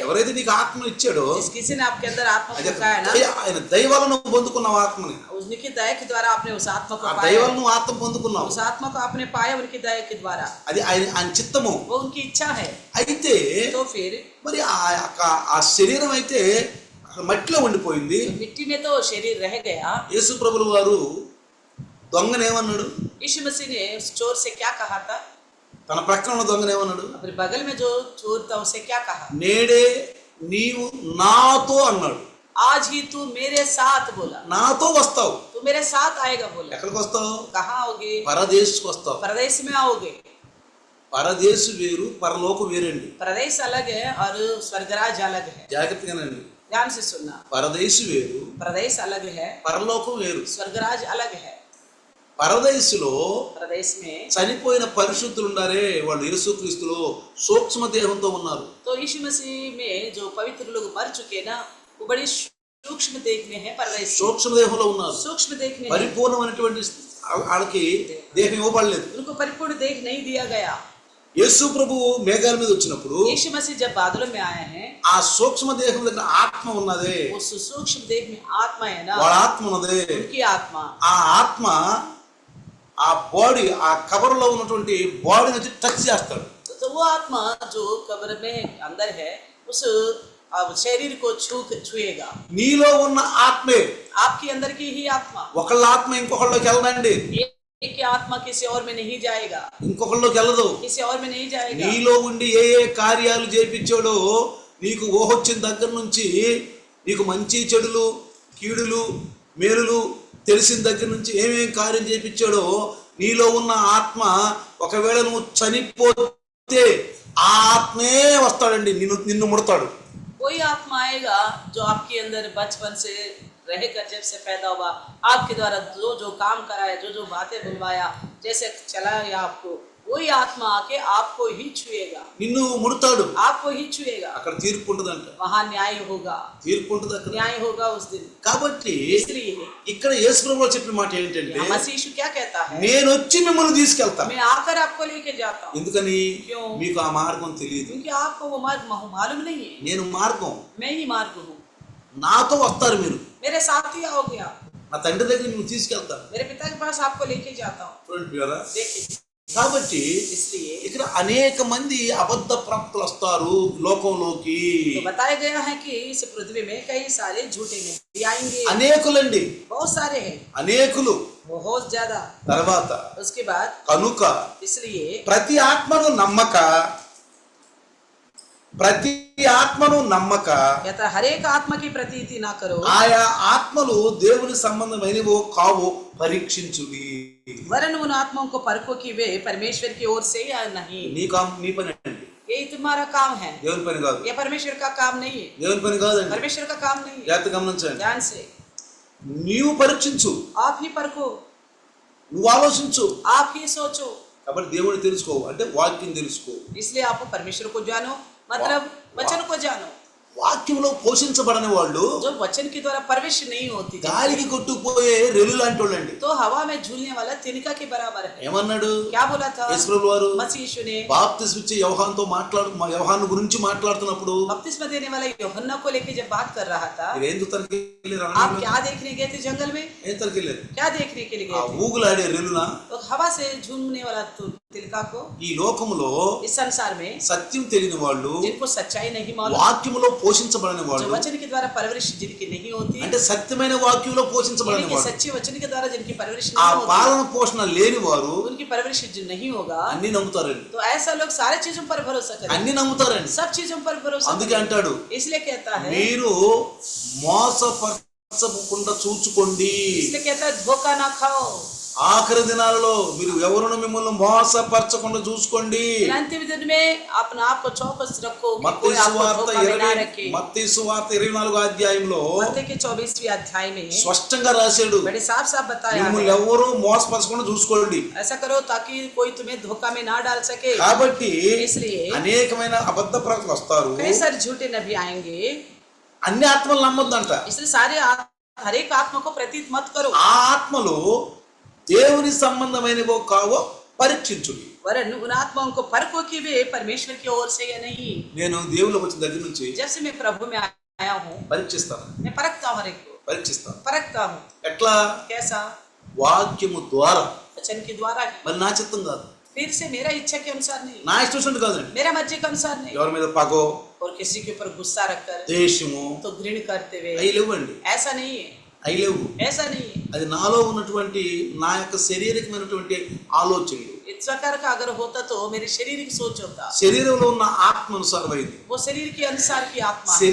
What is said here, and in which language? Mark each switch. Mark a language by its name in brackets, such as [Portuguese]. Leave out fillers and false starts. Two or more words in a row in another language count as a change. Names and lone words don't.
[Telugu] ఎవరైతే నీకు ఆత్మ ఇచ్చాడో, [Hindi] जिस किसी ने आपके अंदर आत्मा [Telugu] అదే [Hindi] फूंका है ना, [Telugu] ఆయన దైవాలను పొందుకున్నావు ఆత్మని. [Hindi] उनकी दया के द्वारा आपने उस आत्मा को [Telugu] ఆ [Hindi] पाया. [Telugu] దైవాలను ఆత్మ పొందుకున్నావు. [Hindi] उस आत्मा को आपने पाया उनकी दया के द्वारा. [Telugu] అది ఆయన చిత్తము. [Hindi] वो उनकी इच्छा है. [Telugu] అయితే [Hindi] तो फिर [Telugu] మరి ఆ శరీరం అయితే మట్టిలో ఉండిపోయింది. [Hindi] मिट्टी में तो शरीर रह गया. [Telugu] యేసు ప్రభువు వారు దొంగనేమన్నాడు? [Hindi] यीशु मसीह ने उस चोर से क्या कहा था? [Telugu] తన ప్రక్కన ఉన్న దొంగనేమన్నాడు? [Hindi] अपने बगल में जो चोर था उसे क्या कहा? [Telugu] నేడే నీవు నాతో అన్నాడు. [Hindi] आज ही तू मेरे साथ बोला. [Telugu] నాతో వస్తావు. [Hindi] तू मेरे साथ आएगा बोला. [Telugu] ఎక్కడికి వస్తావు? [Hindi] कहाँ आओगे? [Telugu] పరదేశకు వస్తావు. [Hindi] परदेश में आओगे. [Telugu] పరదేశు వేరు, పరలోకు వేరండి. [Hindi] प्रदेश अलग है और स्वर्गराज अलग है. [Telugu] జాగ్రత్తగానండి. [Hindi] ध्यान से सुनना. [Telugu] పరదేశు వేరు, [Hindi] प्रदेश अलग है, [Telugu] పరలోకం వేరు. [Hindi] स्वर्गराज अलग है. [Telugu] పరదేశులో [Hindi] प्रदेश में [Telugu] చనిపోయిన పరిశుద్ధులు ఉన్నారే, వాళ్ళు యేసుక్రీస్తులో సూక్ష్మ దేహంతో ఉన్నారు. [Hindi] तो यीशु मसीह में जो पवित्र लोग मर चुके ना, वो बड़ी सूक्ष्म देख में है. परदेश [Telugu] సూక్ష్మ దేహంలో ఉన్నారు. [Hindi] सूक्ष्म देख में है. [Telugu] పరిపూర్ణమైనటువంటి వాళ్ళకి దేహం ఇవ్వబడలేదు. [Hindi] उनको परिपूर्ण देख नहीं दिया गया. [Telugu] యేసు ప్రభు మేఘాల మీద వచ్చినప్పుడు [Hindi] यीशु मसीह जब बादलों में आए हैं, [Telugu] ఆ సూక్ష్మ దేహం దగ్గర ఆత్మ ఉన్నదే, [Hindi] उस सूक्ष्म देह में आत्मा है ना, [Telugu] వాళ్ళ ఆత్మ ఉన్నదే. [Hindi] उनकी आत्मा, [Telugu] ఆ ఆత్మ ఆ బాడీ, ఆ కబర్లో ఉన్నటువంటి బాడీ నుంచి టచ్ చేస్తాడు. [Hindi] तो वो आत्मा जो कब्र में अंदर है उस शरीर को छुएगा. [Telugu] నీలో ఉన్న ఆత్మే [Hindi] आपके अंदर की ही आत्मा. [Telugu] ఒకళ్ళ ఆత్మ ఇంకొకళ్ళలోకి వెళ్ళదండి. [Hindi] एक की आत्मा किसी और में नहीं जाएगा, [Telugu] ఇంకొకళ్ళలోకి వెళ్ళదు. [Hindi] किसी और में नहीं जाएगा. [Telugu] నీలో ఉండి ఏ ఏ కార్యాలు చేయించాడో, నీకు ఊహొచ్చిన దగ్గర నుంచి నీకు మంచి చెడులు, కీడులు, మేలులు తెలిసిన దగ్గర నుంచి ఏమేం కార్యం చేయించాడో, నీలో ఉన్న ఆత్మ ఒకవేళ నువ్వు చనిపోతే ఆ ఆత్మే వస్తాడండి, నిన్ను ముడతాడు. [Hindi] कोई आत्मा आएगा जो आपके अंदर बचपन से रहकर जब से पैदा हुआ, आपके द्वारा जो जो काम कराया, जो जो बातें बुलवाया, जैसे चलाया आपको, वही आत्मा आके आपको ही छुएगा, [Telugu] నిన్ను ముడతాడు. [Hindi] आपको ही छुएगा. [Telugu] అక్కడ తీర్పు ఉంటుందంట. [Hindi] वहाँ न्याय होगा, [Telugu] తీర్పు ఉంటుంది అక్కడ. [Hindi] न्याय होगा उस दिन. [Telugu] కాబట్టి [Hindi] इसलिए [Telugu] ఇక్కడ యేసు ప్రభువు చెప్పిన మాట ఏంటంటే, [Hindi] मसीह यीशु क्या कहता है? [Telugu] నేను వచ్చి మిమ్మల్ని తీసుకెళ్తా. [Hindi] मैं आकर आपको लेके जाता हूँ. [Telugu] ఎందుకని? [Hindi] क्यों? [Telugu] మీకు ఆ మార్గం తెలియదు. [Hindi] क्योंकि आपको वो मार्ग मालूम नहीं है. [Telugu] నేను మార్గం. [Hindi] मैं ही मार्ग हूँ. [Telugu] నాతో వస్తారు మీరు. [Hindi] मेरे साथ ही आओगे आप. [Telugu] నా తండ్రి దగ్గర నేను తీసుకెళ్తాను. [Hindi] मेरे पिता के पास आपको लेके जाता हूँ. [Telugu] చూడండి ప్రియులారా. [Hindi] देखिए, [Telugu] కాబట్టి [Hindi] इसलिए [Telugu] ఇక్కడ అనేక మంది అబద్ధ ప్రవక్తలు వస్తారు లోకంలోకి. [Hindi] तो बताया गया है कि इस पृथ्वी में कई सारे झूठे नबी आएंगे. [Telugu] అనేకులండి, [Hindi] बहुत सारे हैं, [Telugu] అనేకులు. [Hindi] बहुत ज्यादा. [Telugu] తర్వాత [Hindi] उसके बाद [Telugu] కనుక [Hindi] इसलिए [Telugu] ప్రతి ఆత్మను నమ్మక, ప్రతి ఆత్మను నమ్మక [Hindi] कहता हर एक आत्मा की प्रतीति ना करो, [Telugu] ఆయా ఆత్మలు దేవుని సంబంధమైనవో కావో పరీక్షించుడి. [Hindi] वरन उन आत्माओं को परखो कि वे परमेश्वर की ओर से या नहीं. [Telugu] నీ పని అండి, [Hindi] ये तुम्हारा काम है, [Telugu] దేవుని పని కాదు. [Hindi] ये परमेश्वर का काम नहीं है. [Telugu] దేవుని పని కాదండి. [Hindi] परमेश्वर का काम नहीं है. [Telugu] జాగ్రత్త గమనించండి. [Hindi] ध्यान से [Telugu] నీవు పరీక్షించు, [Hindi] आप ही परखो, [Telugu] నువ్వు ఆలోచించు. [Hindi] आप ही सोचो. [Telugu] కాబట్టి దేవుని తెలుసుకో అంటే వాక్యం తెలుసుకో. [Hindi] इसलिए आप परमेश्वर को जानो, मतलब वचन को जानो. [Telugu] వాక్యంలో పోషించబడని వాళ్ళు [Hindi] जो वचन के द्वारा परवरिश नहीं होती, [Telugu] గాలికి కొట్టుకుపోయే రెలు లాంటి వాళ్ళండి. [Hindi] तो हवा में झूलने वाला तिनका के बराबर है. [Telugu] ఏమన్నాడు [Hindi] क्या बोला था [Telugu] యేసు ప్రభువు వారు? [Hindi] मसीह यीशु ने [Telugu] బాప్తిస్మ ఇచ్చే యోహాను గురించి మాట్లాడుతున్నప్పుడు [Hindi] बपतिस्मा देने वाले यूहन्ना को लेके जब बात कर रहा था, [Telugu] మీరు ఏం చూస్తానికి వెళ్ళారు? [Hindi] आप क्या देखने गए थे जंगल में? [Telugu] ఏం తరకి వెళ్ళారు? [Hindi] क्या देखने के लिए [Telugu] ఆ [Hindi] गए थे? [Telugu] ఊగులాడే రెలున [Hindi] तो हवा से झूमने वाला तिलका को. [Telugu] ఈ లోకములో [Hindi] इस संसार में [Telugu] సత్యం తెలియని వాళ్ళు, [Hindi] जिनको सच्चाई नहीं मालूम, [Telugu] వాక్యములో పోషించబడని [Hindi] जो [Telugu] వాళ్ళు, [Hindi] वचन के द्वारा परवरिश जिनकी नहीं होती, [Telugu] అంటే సత్యమైన వాక్యంలో పోషించబడని [Hindi] यानी कि [Telugu] వాళ్ళు, [Hindi] सच्चे वचन के द्वारा जिनकी परवरिश [Telugu] ఆ [Hindi] नहीं होती, [Telugu] పాలన పోషణ లేని వారు [Hindi] उनकी परवरिश जो नहीं होगा, [Telugu] అన్ని నమ్ముతారండి. [Hindi] तो ऐसा लोग सारे चीजों पर भरोसा करें, [Telugu] అన్ని నమ్ముతారండి. [Hindi] सब चीजों पर भरोसा [Telugu] అందుకే [Hindi] करें. [Telugu] అంటాడు, [Hindi] इसलिए कहता है [Telugu] మీరు మోసపరచబడకుండా మోసపోకుండా చూచుకోండి. [Hindi] इसलिए कहता है धोखा ना खाओ। [Telugu] ఆఖరి దినాలలో మీరు ఎవరును మిమ్మల్ని మోసపరచకుండా చూసుకోండి. [Hindi] अंतिम दिन में अपना आप को चौकस रखो कि [Telugu] మత్తయి [Hindi] कोई आपको [Telugu] సువార్త [Hindi] धोखा में ना रखे। [Telugu] 24వ అధ్యాయంలో [Hindi] मत्ती के 24वें अध्याय में [Telugu] స్పష్టంగా రాశాడు, [Hindi] बड़े साफ साफ बताया [Telugu] మిమ్మల్ని [Hindi] है, [Telugu] ఎవరు మోసపరచకుండా చూసుకోండి. [Hindi] ऐसा करो ताकि कोई तुम्हें धोखा में ना डाल सके। [Telugu] కాబట్టి [Hindi] इसलिए [Telugu] అనేకమైన అబద్ధ ప్రవక్తలు వస్తారు. [Hindi] कई सारे झूठे नबी आएंगे, [Telugu] అన్ని ఆత్మలు నమ్మొద్దంట. [Hindi] इसलिए हर एक आत्मा को प्रतीत मत करो। [Telugu] ఆ ఆత్మలు దేవుని సంబంధమైనవో కావో పరీక్షించుడి. [Hindi] वरन उन आत्माओं को परखो कि वे परमेश्वर की ओर से या नहीं। [Telugu] నేను దేవుళ్ళకి వచ్చిన దగ్గర నుంచి [Hindi] जब से मैं प्रभु में आया हूँ [Telugu] పరీక్షిస్తాను. [Hindi] मैं परखता हूँ, हर एक को परखता हूँ। [Telugu] ఎట్లా? [Hindi] कैसा? [Telugu] వాక్యము ద్వారా. [Hindi] वचन के द्वारा ही। [Telugu] మరి నా చిత్తం కాదు, [Hindi] फिर से मेरा इच्छा के अनुसार नहीं, [Telugu] నా ఇష్టం కాదండి. [Hindi] मेरा मर्जी के अनुसार नहीं। [Telugu] ఎవరి మీద పగో, [Hindi] और किसी के ऊपर गुस्सा रखकर [Telugu] దేశము [Hindi] तो घृण करते हुए, [Telugu] అవి లేవండి. [Hindi] ऐसा नहीं है, [Telugu] అవి లేవు. [Hindi] ऐसा नहीं है। [Telugu] అది నాలో ఉన్నటువంటి నా యొక్క శారీరకమైనటువంటి ఆలోచనలు. [Hindi] इस प्रकार का अगर होता तो मेरे शरीर की सोच होता, [Telugu] శరీరంలో ఉన్న ఆత్మ అనుసారమైంది. [Hindi] वो शरीर के अनुसार की आत्मा है।